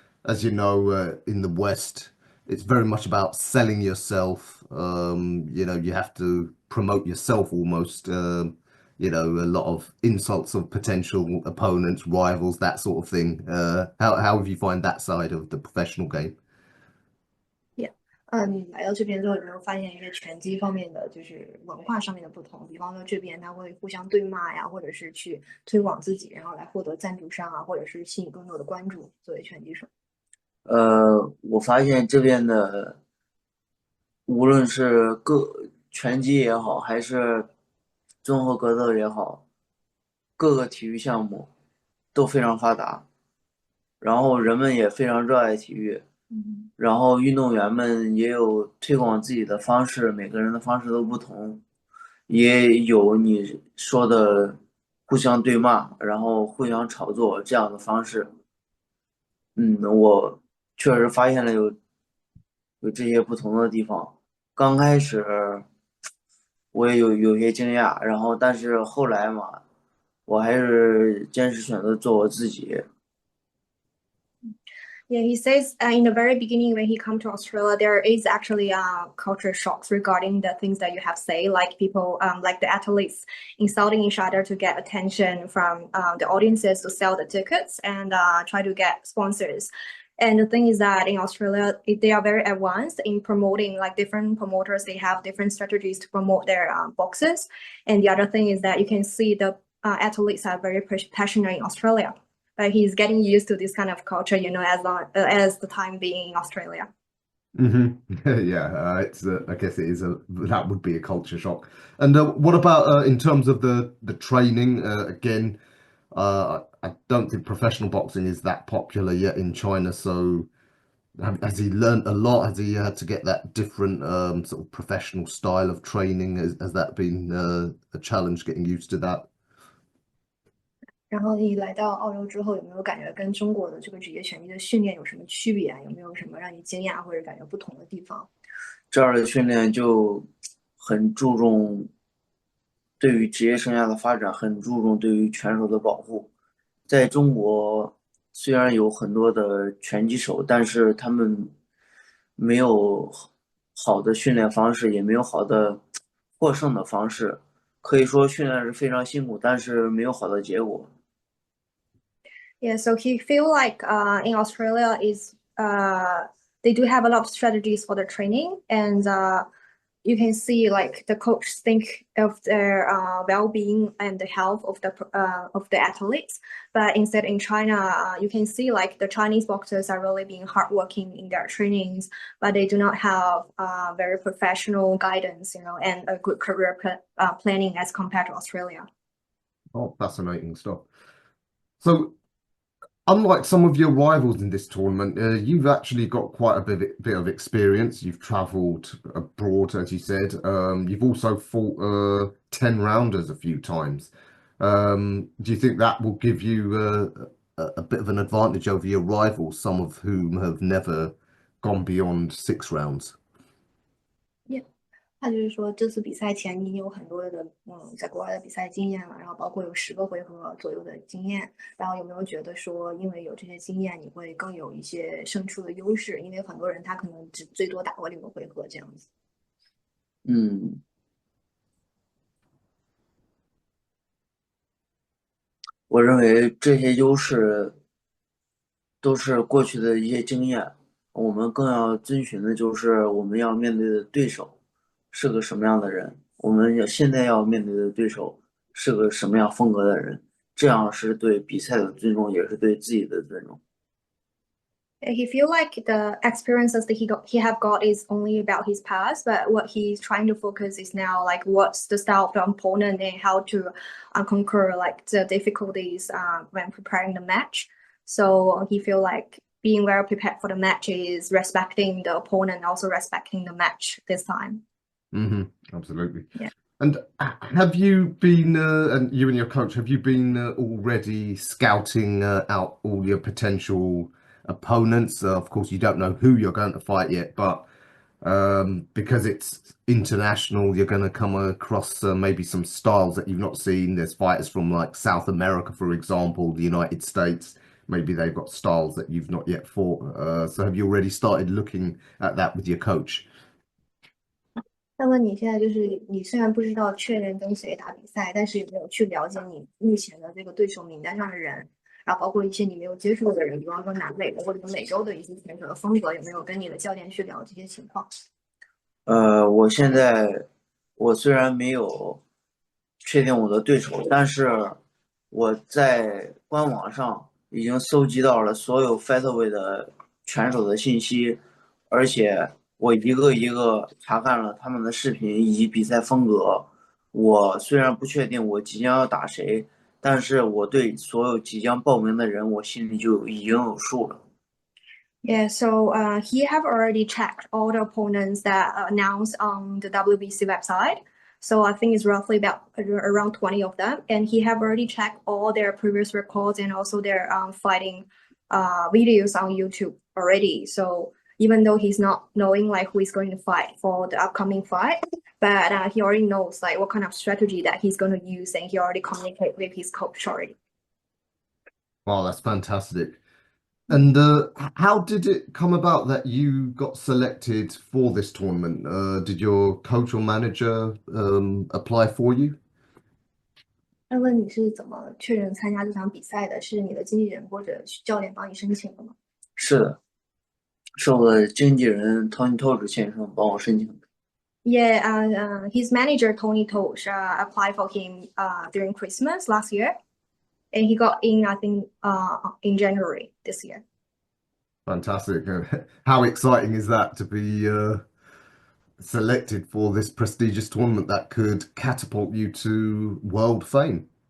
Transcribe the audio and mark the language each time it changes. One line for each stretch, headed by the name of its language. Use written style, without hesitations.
English: As you know, in the West, it's very much about selling yourself. You have to promote yourself almost. A lot of insults of potential opponents, rivals, that sort of thing. How have you find that side of the professional game?
Chinese: 你来到这边之后，有没有发现一些拳击方面的就是文化上面的不同？比方说这边他会互相对骂呀，或者是去推广自己，然后来获得赞助商啊，或者是吸引更多的关注，作为拳击手。我发现这边的无论是拳击也好，还是综合格斗也好，各个体育项目都非常发达，然后人们也非常热爱体育，然后运动员们也有推广自己的方式，每个人的方式都不同，也有你说的互相对骂，然后互相炒作这样的方式。我确实发现了有这些不同的地方。刚开始我也有些惊讶，然后但是后来嘛，我还是坚持选择做我自己。
English: Yeah, he says in the very beginning when he come to Australia, there is actually culture shocks regarding the things that you have said, like people, like the athletes insulting each other to get attention from the audiences to sell the tickets and try to get sponsors. And the thing is that in Australia, they are very advanced in promoting, like different promoters, they have different strategies to promote their boxes. And the other thing is that you can see the athletes are very passionate in Australia. He's getting used to this kind of culture, as the time being in Australia. Hmm. Yeah, it's I guess it is that would be a culture shock. And what about in terms of the training? Again, I don't think professional boxing is that popular yet in China. So has he learned a lot? Has he had to get that different sort of professional style of training? Has that been a challenge getting used to that?
Chinese: 然后你来到澳洲之后，有没有感觉跟中国的这个职业拳击的训练有什么区别啊？有没有什么让你惊讶或者感觉不同的地方？这儿的训练就很注重对于职业生涯的发展，很注重对于拳手的保护。在中国，虽然有很多的拳击手，但是他们没有好的训练方式，也没有好的获胜的方式。可以说训练是非常辛苦，但是没有好的结果。
English: Yeah, so he feel like in Australia is they do have a lot of strategies for the training and you can see like the coach think of their well-being and the health of the athletes. But instead in China, you can see like the Chinese boxers are really being hardworking in their trainings, but they do not have very professional guidance, you know, and a good career planning as compared to Australia. Oh, fascinating stuff. So, unlike some of your rivals in this tournament, you've actually got quite a bit of experience. You've travelled abroad, as you said. You've also fought 10 rounders a few times. Do you think that will give you a bit of an advantage over your rivals, some of whom have never gone beyond 6 rounds? Yeah.
Chinese: 他就是说，这次比赛前你有很多的在国外的比赛经验了，然后包括有10个回合左右的经验，然后有没有觉得说，因为有这些经验，你会更有一些胜出的优势？因为很多人他可能只最多打过6个回合这样子。嗯，我认为这些优势都是过去的一些经验，我们更要遵循的就是我们要面对的对手是个什么样的人，我们现在要面对的对手是个什么样风格的人，这样是对比赛的尊重，也是对自己的尊重。
English: He feel like the experiences that he have got is only about his past, but what he's trying to focus is now like what's the style of the opponent and how to conquer like the difficulties when preparing the match. So he feel like being very prepared for the match is respecting the opponent, also respecting the match this time. Absolutely. Yeah. And have you been, and you and your coach, have you been already scouting out all your potential opponents? Of course, you don't know who you're going to fight yet, but because it's international, you're going to come across maybe some styles that you've not seen. There's fighters from like South America, for example, the United States. Maybe they've got styles that you've not yet fought. So have you already started looking at that with your coach?
Chinese: 那么你现在就是你虽然不知道确认跟谁打比赛，但是有没有去了解你目前的这个对手名单上的人，然后包括一些你没有接触的人，比方说南美的或者美洲的一些选手的风格，有没有跟你的教练去聊这些情况？我虽然没有确定我的对手，但是我在官网上已经搜集到了所有 featherweight 的拳手的信息，而且我一个一个查看了他们的视频以及比赛风格。我虽然不确定我即将要打谁，但是我对所有即将报名的人，我心里就已经有数了。
English: Yeah, so he have already checked all the opponents that are announced on the WBC website. So I think it's roughly about around 20 of them, and he have already checked all their previous records and also their fighting videos on YouTube already. So even though he's not knowing like who is going to fight for the upcoming fight, but he already knows like what kind of strategy that he's going to use, and he already communicate with his coach already. Wow, that's fantastic. And how did it come about that you got selected for this tournament? Did your coach or manager apply for you?
Chinese: 那问你是怎么确认参加这场比赛的？是你的经纪人或者教练帮你申请的吗？是的，是我的经纪人 Tony Tosh 先生帮我申请的。
English: Yeah, his manager Tony Tosh applied for him during Christmas last year, and he got in, I think, in January this year. Fantastic. How exciting is that to be selected for this prestigious tournament that could catapult you to world fame?